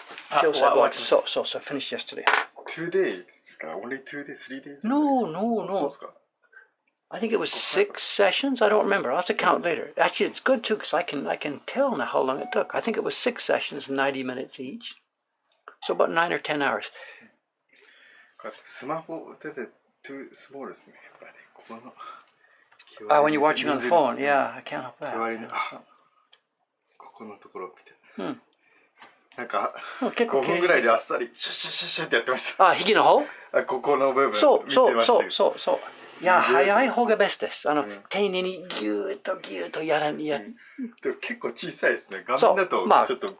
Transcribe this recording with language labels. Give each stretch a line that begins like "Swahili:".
English: Kyosai block. So finished yesterday. 2 days? Only 2 days, 3 days? No. I think it was 6 sessions. I don't remember. I'll have to count later. Actually, it's good too because I can tell now how long it took. I think it was 6 sessions, 90 minutes each. So about 9 or 10 hours.
Japanese: スマホ手で
English: too small
Japanese: ですね。やっぱりここの
English: when you're watching on the phone, yeah, I can't help that.
Japanese: ここのところ見て。なんか結構 5分ぐらいであっさりシュッシュッシュッシュッってやってました。あ、ひげの方？ここの部分見てました。そう。いや、早い方がベストです。丁寧にギューッとやらん。でも結構小さいですね。画面だとちょっと